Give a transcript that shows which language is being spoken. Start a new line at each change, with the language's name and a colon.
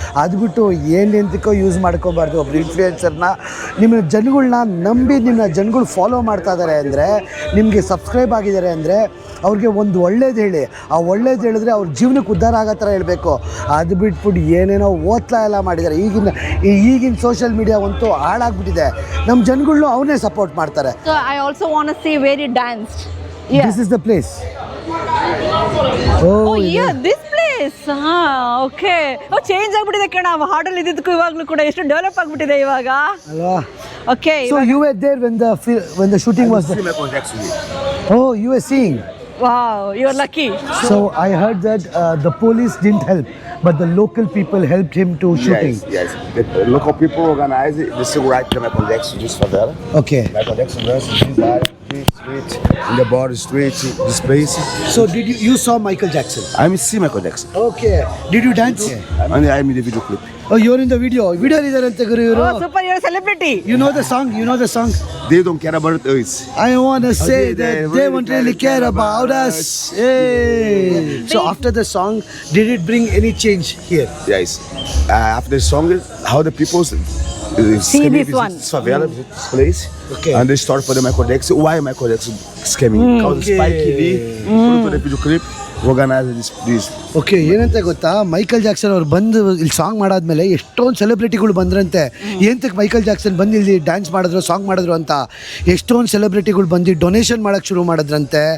Kannada: ಅದು ಬಿಟ್ಟು ಎಂತಕ್ಕೋ ಯೂಸ್ ಮಾಡ್ಕೋಬಾರ್ದು. ಒಬ್ರು ಇನ್ಫ್ಲೂಯೆನ್ಸರ್ನ ನಿಮ್ಮ ಜನಗಳನ್ನ ನಂಬಿ ನಿಮ್ಮ ಜನಗಳು ಫಾಲೋ ಮಾಡ್ತಾ ಇದ್ದಾರೆ ಅಂದರೆ, ನಿಮಗೆ ಸಬ್ಸ್ಕ್ರೈಬ್ ಆಗಿದ್ದಾರೆ ಅಂದರೆ ಅವ್ರಿಗೆ ಒಂದು ಒಳ್ಳೇದು ಹೇಳಿ. ಆ ಒಳ್ಳೇದು ಹೇಳಿದ್ರೆ ಅವ್ರ ಜೀವನಕ್ಕೆ ಉದ್ಧಾರ ಆಗೋ ಥರ ಹೇಳಬೇಕು. ಅದು ಬಿಟ್ಬಿಟ್ಟು ಏನೇನೋ ಓದ್ಲಾ ಎಲ್ಲ ಮಾಡಿದ್ದಾರೆ. ಈಗಿನ ಸೋಷಿಯಲ್ ಮೀಡಿಯಾ ಅಂತೂ ಹಾಳಾಗ್ಬಿಟ್ಟಿದೆ. ನಮ್ಮ ಜನಗಳು ಅವನೇ ಸಪೋರ್ಟ್ ಮಾಡ್ತಾರೆ.
English: So I also want to see where you danced. Yeah. This is the place. Oh yeah, this place. Okay.
Kannada: Change ಆಗ್ಬಿಟ್ಟಿದೆ ಕಣ. ಹಾಡಲ್ಲಿ ಇದ್ದಿದ್ದಕ್ಕೂ ಇವಾಗಲೂ ಕೂಡ ಎಷ್ಟು ಡೆವಲಪ್ ಆಗ್ಬಿಟ್ಟಿದೆ ಇವಾಗ ಅಲ್ವಾ?
English: Okay. So you were there when the shooting was there? Michael Jackson. Oh, you were seeing. Wow, you're lucky. So I heard that the police didn't help, but the local people helped him to shooting. Yes. The local people organize it. This is right to Michael Jackson, this favela. Okay. Michael Jackson dances this area, street, in the border street, this place. So you saw Michael Jackson? I'm see Michael Jackson. Okay. Did you dance? And I'm in the video clip. Oh, you're in the video.
Kannada: Video idarante guru iವರು.
English: Oh, super, you're a celebrity. You know the song? You know the song? They don't care about us. I want to say that they won't really care about us. Hey. So after the song, did it bring any change here? Yes. After the song, how the people See this one. This favela, this place. Okay. And they start for the Michael Jackson. Why Michael Jackson is coming? Because Okay. Spike Lee put to the video clip. Organize this.
Kannada: Okay, ಏನಂತ ಗೊತ್ತಾ, Michael Jackson ಅವ್ರು ಬಂದು ಇಲ್ಲಿ song ಮಾಡಾದ್ಮೇಲೆ ಎಷ್ಟೊಂದು ಸೆಲೆಬ್ರಿಟಿಗಳು ಬಂದ್ರಂತೆ. ಏನಂತಕ್ಕೆ Michael Jackson ಬಂದು ಇಲ್ಲಿ dance ಮಾಡಿದ್ರು, ಸಾಂಗ್ ಮಾಡಿದ್ರು ಅಂತ ಎಷ್ಟೊಂದು ಸೆಲೆಬ್ರಿಟಿಗಳು ಬಂದು ಡೊನೇಷನ್ ಮಾಡೋಕ್ಕೆ ಶುರು ಮಾಡಿದ್ರಂತೆ.